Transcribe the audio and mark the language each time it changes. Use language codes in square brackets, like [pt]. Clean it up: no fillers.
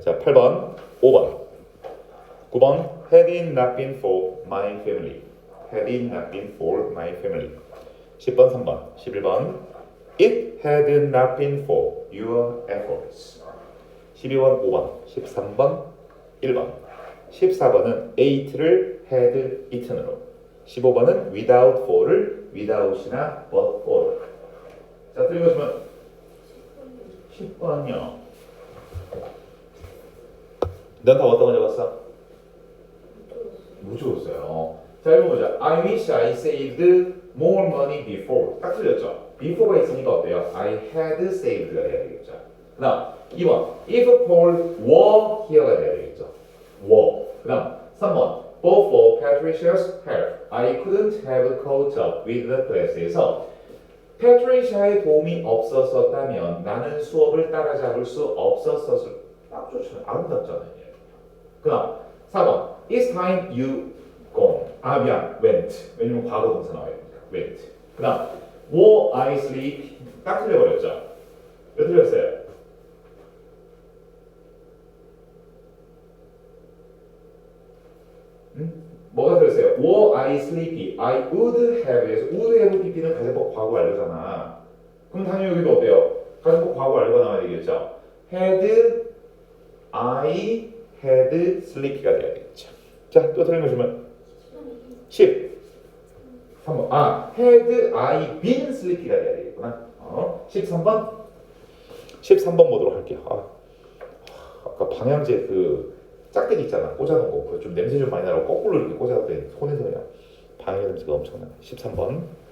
[en] 자, 8번, 5번, 9번 Had it not been for my family. Had it not been for my family. 10번, 3번, 11번 It had not been for your efforts. [ko] 12번, 5번, 13번, 1번 14번은 ate를 had eaten 으로 15번은 without for를 without이나 but for. 자, 틀린 것이면 10번이요. 넌 다 어떤 거 적었어? 못 적었어요. 자, 이거 보자. [en] I wish I saved more money before. [ko] 딱 틀렸죠? before가 있으니까 어때요? I had saved 가 돼야 되겠죠. 그 다음 2번 if Paul were here 가 돼야 되겠죠. were. [en] 그 다음 3번 but for Patricia's help I couldn't have caught up with the class에서 페트리샤의 도움이 없었다면 나는 수업을 따라잡을 수 없었을. [ko] 딱 좋잖아요. 아름답잖아요. [en] 그 다음 4번 It's time you gone. [ko] 아 미안 went. 왜냐면 과거 동사 나와요. [en] went. 그 다음 Were I sleep? [ko] 딱 틀려버렸죠. 왜 틀렸어요? [en] 뭐가 틀렸어요? Were I sleepy? [ko] I would have에서 would have pp 는 가정법 과거 완료잖아. 그럼 당연히 여기도 어때요? 가정법 과거 완료가 나와야 되겠죠. [en] Had I had sleepy 가 돼야 되겠죠. [ko] 자, 또 틀린 거 주면 10. 3번. [en] 아, had I been sleepy 가 돼야 되겠구나. 13번. [ko] 13번 보도록 할게요. 아까 방향제 그 짝대기 있잖아. 꽂아놓은 거. 그거 좀 냄새 좀 많이 나고 거꾸로 이렇게 꽂아놨더니 손에서 그냥 방향 냄새가 엄청나네. 13번.